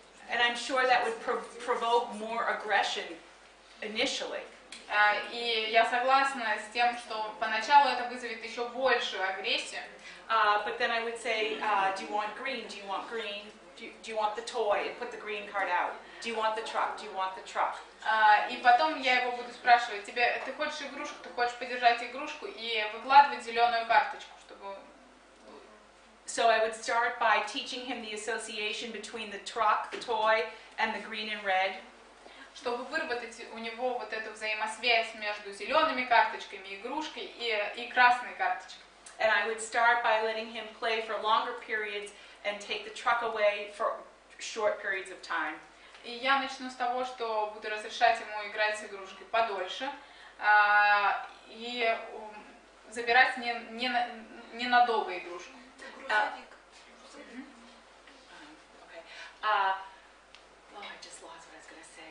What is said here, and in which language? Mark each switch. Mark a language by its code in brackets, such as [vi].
[en] And I'm sure that would provoke more aggression initially. [ru] И я согласна с тем, что поначалу это вызовет еще большую агрессию. [en] But then I would say, do you want green? Do you want green? Do you want the toy? And put the green card out. Do you want the truck? Do you want the truck? [ru] И потом я его буду спрашивать, ты хочешь игрушку, ты хочешь подержать игрушку, и выкладывать зеленую карточку, чтобы... [en] So I would start by teaching him the association between the truck, the toy, and the green and red. [ru] Чтобы выработать у него вот эту взаимосвязь между зелеными карточками, игрушкой и красной карточкой. [en] And I would start by letting him play for longer periods and take the truck away for short periods of time. [ru] И я начну с того, что буду разрешать ему играть с игрушкой подольше и забирать ненадолго игрушку. [en] I just lost what I was going to say.